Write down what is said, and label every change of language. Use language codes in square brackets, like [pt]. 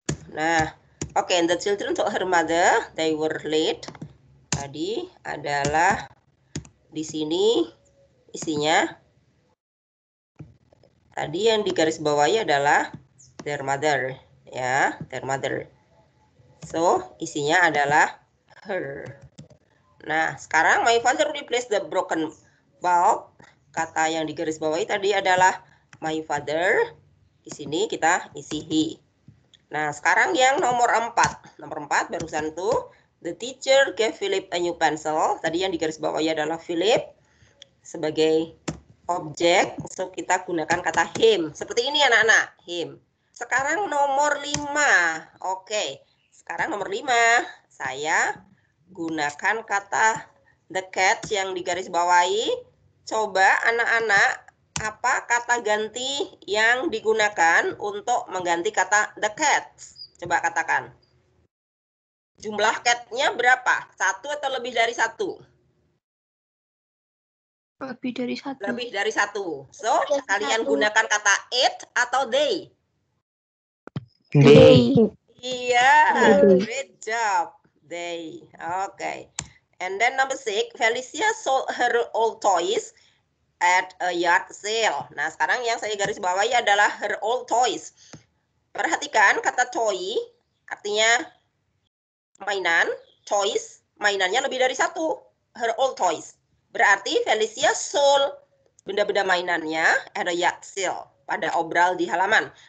[en] Nah, oke, the children told her mother they were late. [id] Tadi adalah di sini isinya. Tadi yang di garis bawahnya adalah their mother ya, their mother. [en] So, [id] isinya adalah [en] her. [id] Nah, sekarang [en] my father replaced the broken bulb. [id] Kata yang di garis bawahi tadi adalah my father. Di sini kita isi he. Nah, sekarang yang nomor 4. Nomor 4 barusan tuh. [en] The teacher gave Philip a new pencil. [id] Tadi yang di garis bawahi adalah Philip sebagai objek. So, kita gunakan kata him. Seperti ini anak-anak, him. Sekarang nomor 5. Oke, sekarang nomor 5. Saya gunakan kata the cat yang di garis bawahi. Coba anak-anak, apa kata ganti yang digunakan untuk mengganti kata the cat? Coba katakan. Jumlah cat-nya berapa? 1 atau lebih dari 1? Lebih dari satu. Lebih dari satu. So, kalian gunakan kata it atau they. [en] They. [id] Iya, [en] They. great job. They. Okay. And then number 6, Felicia sold her old toys at a yard sale. [id] Nah, sekarang yang saya garis bawahi adalah her old toys. Perhatikan kata toy, artinya mainan, toys, mainannya lebih dari satu. Her old toys. Berarti Felicia sold benda-benda mainannya [en] at a yard sale, [id] pada obral di halaman.